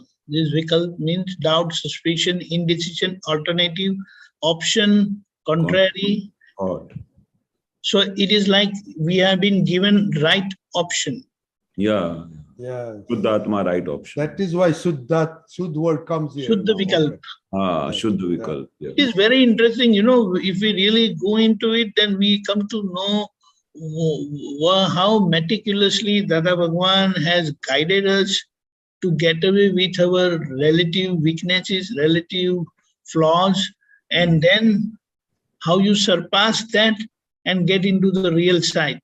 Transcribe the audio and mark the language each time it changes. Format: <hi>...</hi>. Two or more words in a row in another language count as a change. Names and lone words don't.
<en>This Vikalp means doubt, suspicion, indecision, alternative, option, contrary. Thought. So it is like we have been given right option. Yeah. Yeah. Shuddhatma, right option. That is why Shuddh word comes here.</en> <hi>Shuddh Viklap.</hi> <en>Okay.</en> <hi>Shudhdh Viklap.</hi> <en>Yeah. It is very interesting. If we really go into it, then we come to know how meticulously Dada Bhagwan has guided us to get away with our relative weaknesses, relative flaws, and then how you surpass that and get into the real side.</en>